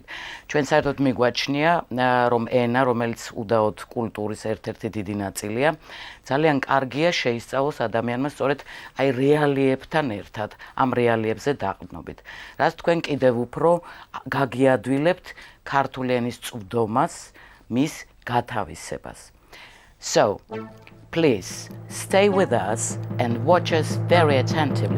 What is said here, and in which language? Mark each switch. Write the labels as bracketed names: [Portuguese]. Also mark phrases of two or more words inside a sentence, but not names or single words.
[Georgian] ჩვენ საერთოდ მიგვაჩნია, რომ ენა, რომელიც უდაოდ კულტურის ერთ-ერთი დიდი ნაწილია, ძალიან კარგია შეისწავლოს ადამიანმა სწორედ აი რეალიებთან ერთად, ამ რეალიებზე დაყრდნობით. რაც თქვენ კიდევ უფრო გაგიადვილებთ ქართული ენის წვდომას, მის გათავისებას. [English] So, please stay with us and watch us very attentively.